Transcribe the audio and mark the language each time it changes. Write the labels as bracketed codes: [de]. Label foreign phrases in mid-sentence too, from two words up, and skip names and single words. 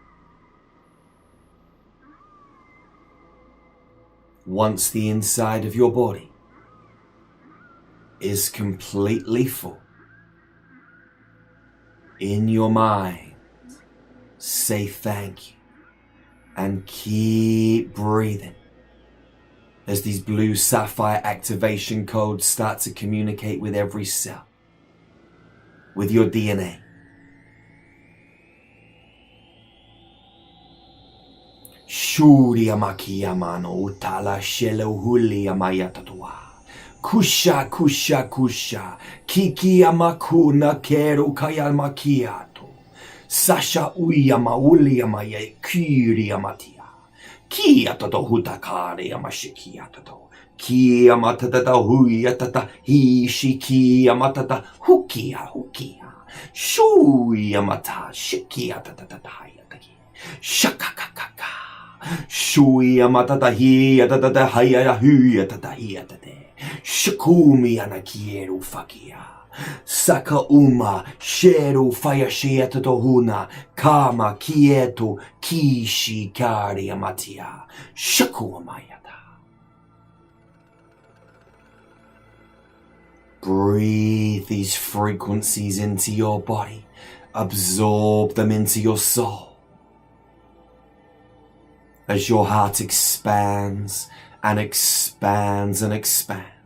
[en] Once the inside of your body is completely full, in your mind, say thank you and keep breathing. as these blue sapphire activation codes start to communicate with every cell, with your DNA. Shuria makiyamano utala shelo hulia mayatatua. Kusha kusha kusha. Kiki amakuna keru kayamakiato. Sasha uyama uliama ye kyriamatia. Kia toto hutakari yamashikia toto. Kia matata huyatata hishikia matata hukia. Shuya mata shikia tatata hayataki. Shakakakaka. Shuya matata hiya tatata haya huya tata hiya tate. Shakumi anakieru fakia. Saka uma sheru fayashia tatohuna kama kieto kishi kari amatia. Shaku amayata. Breathe these frequencies into your body. Absorb them into your soul. As your heart expands and expands and expands.